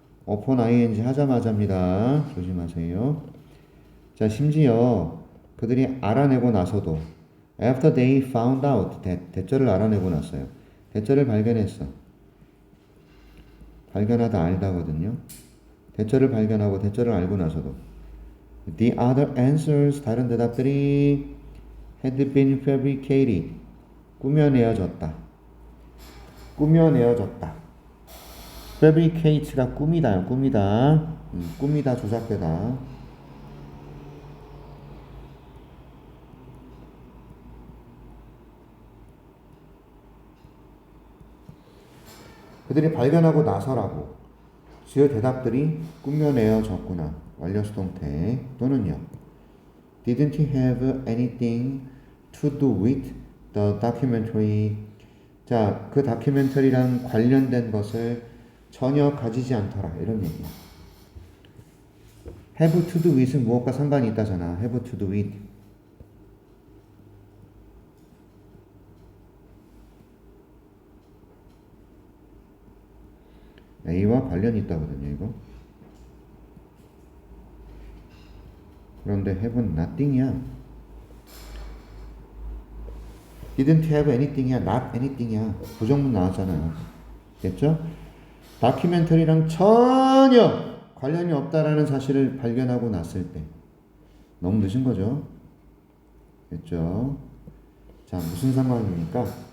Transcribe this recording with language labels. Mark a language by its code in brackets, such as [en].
[en] upon ing [ko] 하자마자입니다. 조심하세요. 자, 심지어 그들이 알아내고 나서도 [en] after they found out [ko] 대절을 알아내고 났어요. 대절을 발견했어. 발견하다 알다거든요. 대절을 발견하고 대절을 알고 나서도 [en] the other answers [ko] 다른 대답들이 [en] had been fabricated [ko] 꾸며내어졌다. 꾸며내어졌다. [en] fabricate [ko] 가 꾸미다요. 꾸미다. 꾸미다 조작되다. 그들이 발견하고 나서라고 주요 대답들이 꾸며내어졌구나. 완료 수동태 또는요. [en] Didn't he have anything to do with the documentary? [ko] 자, 그 다큐멘터리랑 관련된 것을 전혀 가지지 않더라. 이런 얘기야. [en] have to do with [ko] 은 무엇과 상관이 있다잖아. [en] have to do with. [ko] A와 관련이 있다거든요, 이거. 그런데 have는 nothing이야. [en] didn't have anything이야, not anything이야. [ko] 부정문 나왔잖아요. 됐죠? 다큐멘터리랑 전혀 관련이 없다라는 사실을 발견하고 났을 때 너무 늦은 거죠. 됐죠? 자, 무슨 상황입니까?